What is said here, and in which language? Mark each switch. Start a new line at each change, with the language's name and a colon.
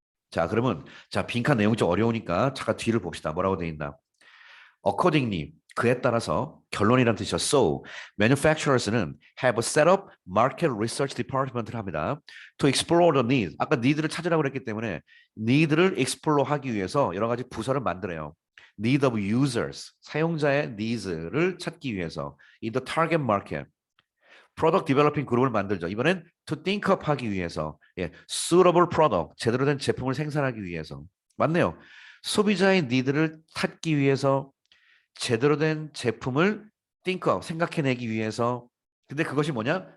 Korean: 자, 그러면 자, 빈칸 내용이 좀 어려우니까 잠깐 뒤를 봅시다. 뭐라고 돼 있나? accordingly 그에 따라서 결론이란 뜻이죠.
English: So manufacturers는 have set up market research department를 합니다. To explore the need.
Korean: 아까 need를 찾으라고 그랬기 때문에 need를 explore 하기 위해서 여러 가지 부서를 만들어요.
English: need of users
Korean: 사용자의
English: needs를
Korean: 찾기 위해서
English: in the target market.
Korean: product developing 그룹을 만들죠. 이번엔
English: to think up
Korean: 하기 위해서
English: suitable product
Korean: 제대로 된 제품을 생산하기 위해서 맞네요. 소비자의 니드를 찾기 위해서 제대로 된 제품을 think of, 생각해내기 위해서 근데 그것이 뭐냐?